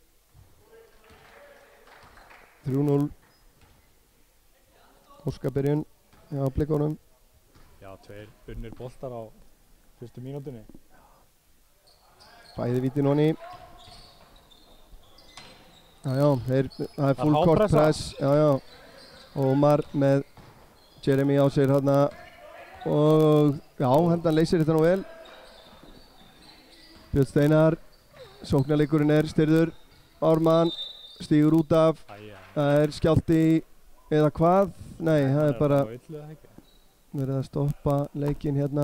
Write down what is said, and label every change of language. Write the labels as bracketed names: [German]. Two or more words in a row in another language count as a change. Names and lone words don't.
[Icelandic] 3-0. Óskabyrjun hjá Blikunum. Já, 2 unnir boltar á fyrstu mínútunni. Bæði vítin honni. Það er [English] full court press. [Icelandic] Ómar með Jeremy á sér hérna. Og hendan leysir þetta nú vel. Björn Steinar, sóknarleikurinn er styrður. Ármann stígur út af. Það er skjálfti eða hvað? Nei, það er bara verið að stoppa leikinn hérna.